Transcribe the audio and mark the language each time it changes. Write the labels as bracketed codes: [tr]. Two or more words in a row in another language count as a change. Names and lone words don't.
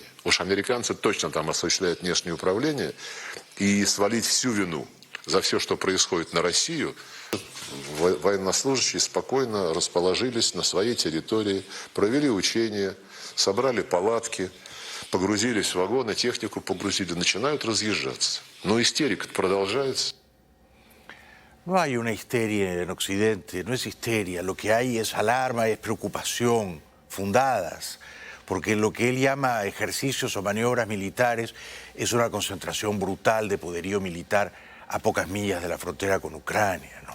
[ru] Уж американцы точно там осуществляют внешнее управление, и свалить всю вину за все, что происходит на Россию, военнослужащие спокойно расположились на своей территории, провели учения, собрали палатки, погрузились в вагоны, технику погрузили, начинают разъезжаться. Но истерика продолжается. [es] No hay una histeria en Occidente, no es histeria. Lo que hay es alarma, es preocupación, fundadas, porque lo que él llama ejercicios o maniobras militares es una concentración brutal de poderío militar a pocas millas de la frontera con Ucrania, ¿no?